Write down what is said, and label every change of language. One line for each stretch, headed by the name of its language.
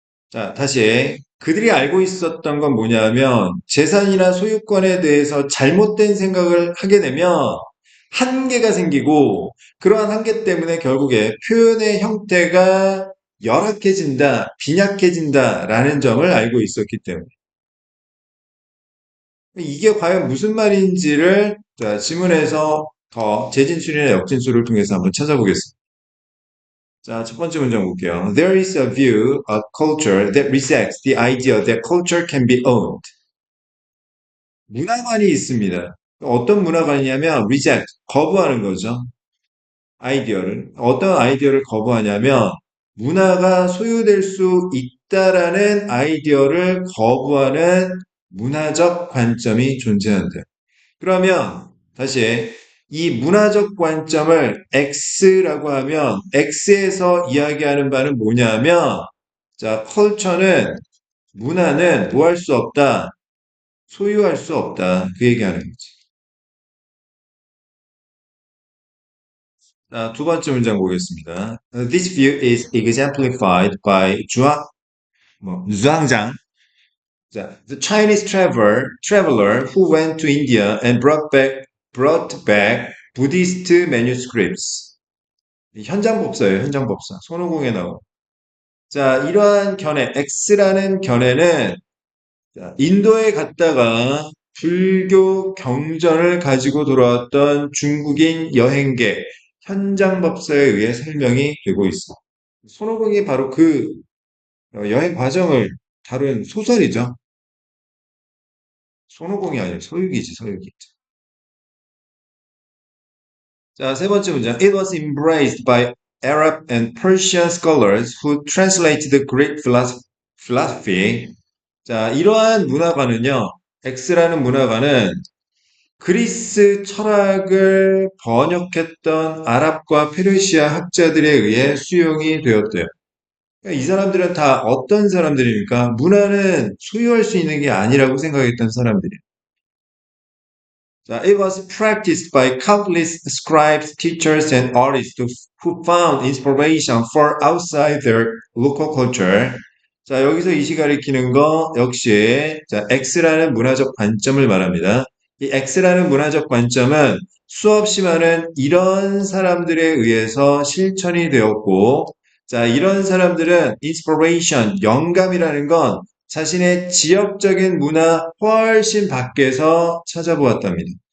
Korean: 자, 다시 그들이 알고 있었던 건 뭐냐면 재산이나 소유권에 대해서 잘못된 생각을 하게 되면 한계가 생기고 그러한 한계 때문에 결국에 표현의 형태가 열악해진다, 빈약해진다라는 점을 알고 있었기 때문에 이게 과연 무슨 말인지를 자, 지문에서 더 재진술이나 역진술을 통해서 한번 찾아보겠습니다. 자, 첫 번째 문장 볼게요.
English: There is a view, a culture that rejects the idea that culture can be owned.
Korean: 문화관이 있습니다. 어떤 문화관이냐면 reject, 거부하는 거죠. 아이디어를. 어떤 아이디어를 거부하냐면 문화가 소유될 수 있다라는 아이디어를 거부하는 문화적 관점이 존재한다. 그러면 다시 이 문화적 관점을 X라고 하면 X에서 이야기하는 바는 뭐냐면 자, 컬처는 문화는 뭐 할 수 없다. 소유할 수 없다. 그 얘기하는 거지. 자, 두 번째 문장 보겠습니다.
English: This view is exemplified by 주황장. 자, the Chinese traveler who went to India and brought back Buddhist manuscripts.
Korean: 현장법사예요, 현장법사. 손오공에 나온. 자, 이러한 견해, X라는 견해는 자, 인도에 갔다가 불교 경전을 가지고 돌아왔던 중국인 여행객, 현장법사에 의해 설명이 되고 있어. 손오공이 바로 그 여행 과정을 다룬 소설이죠. 손오공이 아니라 서유기지, 서유기. 자, 세 번째 문장.
English: It was embraced by Arab and Persian scholars who translated the Greek philosophy.
Korean: 자, 이러한 문화관은요, X라는 문화관은 그리스 철학을 번역했던 아랍과 페르시아 학자들에 의해 수용이 되었대요. 그러니까 이 사람들은 다 어떤 사람들입니까? 문화는 소유할 수 있는 게 아니라고 생각했던 사람들이에요.
English: 자, it was practiced by countless scribes, teachers, and artists who found inspiration for outside their local culture.
Korean: 자, 여기서 이시 가리키는 거 역시 자, X라는 문화적 관점을 말합니다. 이 X라는 문화적 관점은 수없이 많은 이런 사람들에 의해서 실천이 되었고, 자, 이런 사람들은 inspiration, 영감이라는 건 자신의 지역적인 문화 훨씬 밖에서 찾아보았답니다.